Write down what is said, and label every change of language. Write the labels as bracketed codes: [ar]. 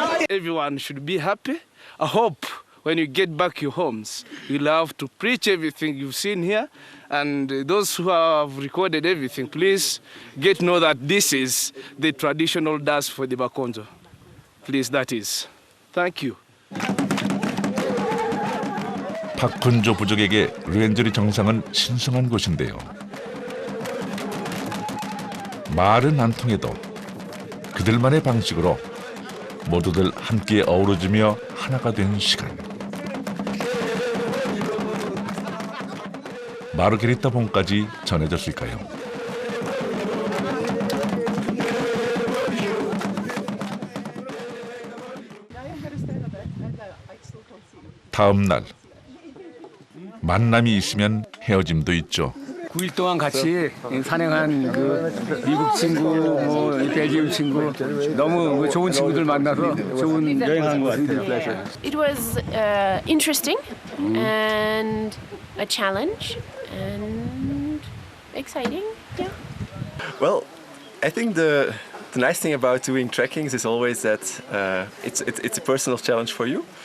[en] Everyone should be happy. I hope when you get back your homes, you'll have to preach everything you've seen here. And those who have recorded everything, please get to know that this is the traditional dance for the Bakonzo. Please, that is. Thank you. [ko] 박훈조 부족에게 르웬절이 정상은 신성한 곳인데요. 말은 안 통해도 그들만의 방식으로 모두들 함께 어우러지며 하나가 된 시간. 마르게리타 봉까지 전해졌을까요? 다음 날 만남이 있으면 헤어짐도 있죠. 9일 동안 같이 산행한 그 미국 친구, 뭐 벨기움 친구, 너무 좋은 친구들 만나서 좋은 여행한 것 같아요. [en] It was interesting and a challenge and exciting. Yeah. Well, I think the nice thing about doing trekkings is always that it's a personal challenge for you.